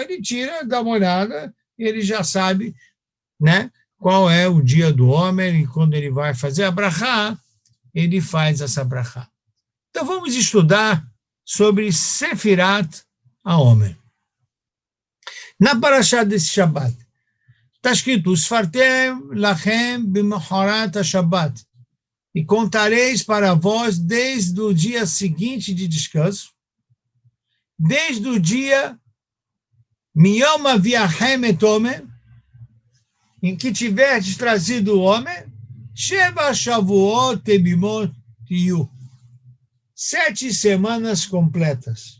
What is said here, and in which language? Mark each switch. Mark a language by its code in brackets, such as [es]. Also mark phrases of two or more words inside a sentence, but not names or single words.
[pt] Ele tira, dá uma olhada, e ele já sabe, né, qual é o dia do Omer, e quando ele vai fazer a brachá, ele faz essa brachá. Então, vamos estudar sobre [he] ספירת העומר. [pt] Na Parashá desse Shabbat, está escrito, [he] ספרתם לכם במחרת השבת, [pt] e contareis para vós desde o dia seguinte de descanso, desde o dia [he] מיום הביאכם את עומר, [pt] em que tiverdes trazido o Omer, [he] שבע שבועות תמימות תהיו, [pt] 7 semanas completas.